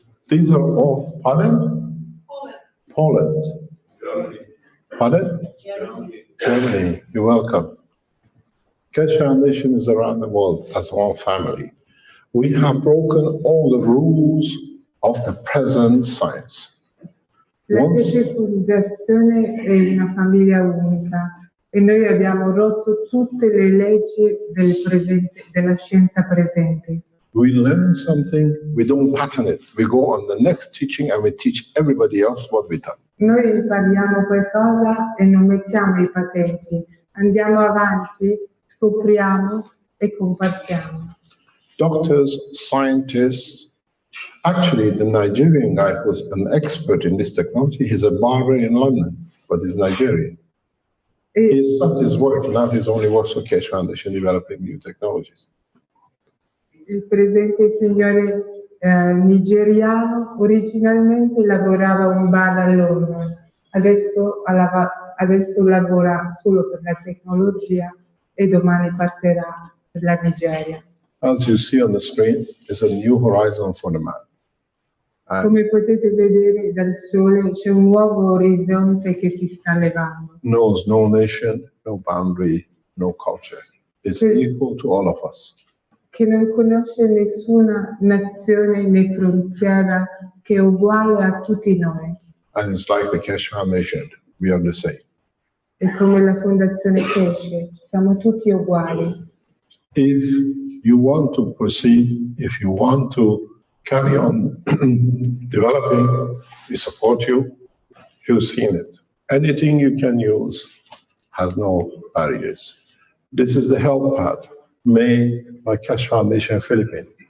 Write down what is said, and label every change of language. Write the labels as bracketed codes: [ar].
[en] These are all, pardon? Poland. Pardon? Germany. You're welcome. Keshe Foundation is around the world as one family. We have broken all the rules of the present science. [it] La [en] Once, [it] Keshe Fondazione è una famiglia unica e noi abbiamo rotto tutte le leggi della scienza presente. [en] we learn something, we don't pattern it. We go on the next teaching and we teach everybody else what we've done. [it] Noi impariamo qualcosa e non mettiamo i patenti, andiamo avanti, scopriamo e compartiamo. [en] Doctors, scientists, actually the Nigerian guy who's an expert in this technology, he's a barber in London, but he's Nigerian. He stopped his work, now he's only works for Keshe Foundation developing new technologies. [it] Il presente signore nigeriano originalmente lavorava a un bar a Londra, adesso lavora solo per la tecnologia e domani partirà per la Nigeria. [en] As you see on the screen, it's a new horizon for the man. And [it] Come potete vedere dal sole c'è un nuovo orizzonte che si sta levando, [en] knows no nation, no boundary, no culture. It's equal to all of us. [it] che non conosce nessuna nazione né frontiera, che è uguale a tutti noi. [en] And it's like the Keshe Foundation, we are the same. [it] E come la Fondazione Keshe, siamo tutti uguali. [en] If you want to proceed, if you want to carry on developing, we support you. You've seen it. Anything you can use has no barriers. This is the help pad made by Keshe Foundation Philippines.